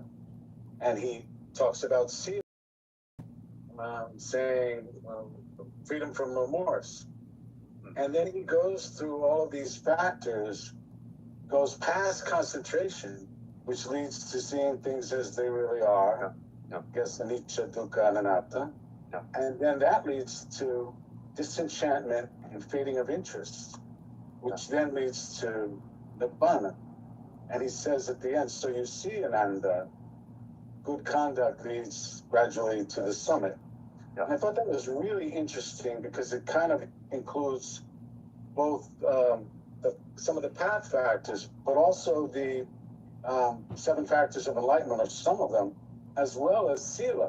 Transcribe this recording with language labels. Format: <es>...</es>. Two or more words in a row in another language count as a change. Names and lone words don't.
<en>And he talks about sila, saying freedom from remorse. And then he goes through all of these factors, goes past concentration, which leads to seeing things as they really are. Guess</en> <pi>anicca, dukkha,</pi> <en>and anatta. And then that leads to disenchantment and fading of interest, which then leads to nibbana. And he says at the end, so you see, Ananda, good conduct leads gradually to the summit. And I thought that was really interesting because it kind of includes both some of the path factors, but also the 7 factors of enlightenment, or some of them, as well as sila.</en>